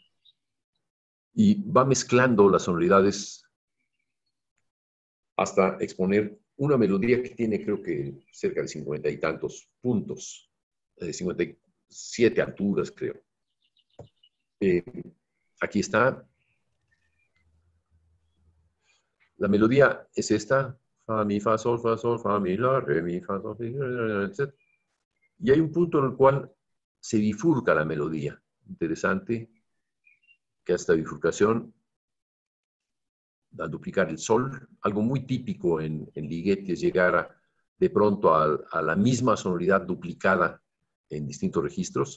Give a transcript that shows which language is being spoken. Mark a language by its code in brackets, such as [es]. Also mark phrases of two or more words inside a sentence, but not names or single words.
[es] Y va mezclando las sonoridades hasta exponer una melodía que tiene, creo que, cerca de 50 y tantos puntos, 57 alturas, creo. Aquí está. La melodía es esta, fa, mi, fa, sol, fa, mi, la, re, mi, fa, sol, etc. Y hay un punto en el cual se bifurca la melodía. Interesante que esta bifurcación, al duplicar el sol, algo muy típico en Ligeti es llegar de pronto a la misma sonoridad duplicada en distintos registros.